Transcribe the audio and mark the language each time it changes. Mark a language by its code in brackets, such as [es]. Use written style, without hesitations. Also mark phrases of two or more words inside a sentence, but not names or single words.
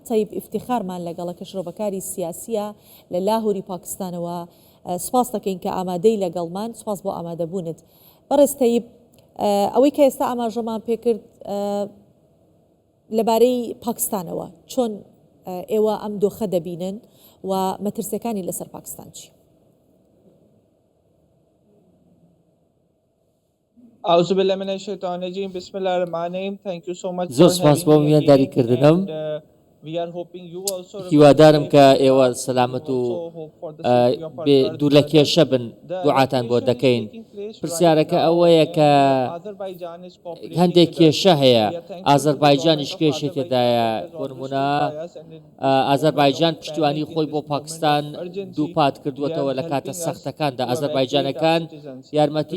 [ckb] طيب افتخارمان لەگەڵە کە شرۆڤەکاری سیاسیە لە لاهوری پاکستانەوە سپاس دەکەین کە ئامادەی لەگەڵمان سپاس بۆ ئامادەبوونت بەڕێز تەیب ئەوەی کە ئێستا ئاماژەمان پێکرد لەبارەی پاکستانەوە چۆن ئێوە ئەم دۆخە دەبینن و مەترسیەکانی لەسەر پاکستان چی؟ [ar] أعوذ بالله من الشيطان الرجيم بسم الله الرحمن الرحيم. [en] Thank you so much [ckb] زۆر [en] for [ckb] سپاس بۆ [en] having me [ckb] میوانداری [en] again [ckb] کردنم [en] and we are hoping you also [ckb] هیوادارم کە ئێوە سەلامەت و دوور لە کێشە بن دوعاتان بۆ دەکەین پرسیارەکە ئەوەیە کە هەندێک کێشە هەیە ئازەربایجانیش کێشێ تێدایە بۆ نمونە ئازەربایجان پشتیوانی خۆی بۆ پاکستان دووپات کردووەتەوە لە کاتە سەختەکاندا ئازەربایجانەکان یارمەتی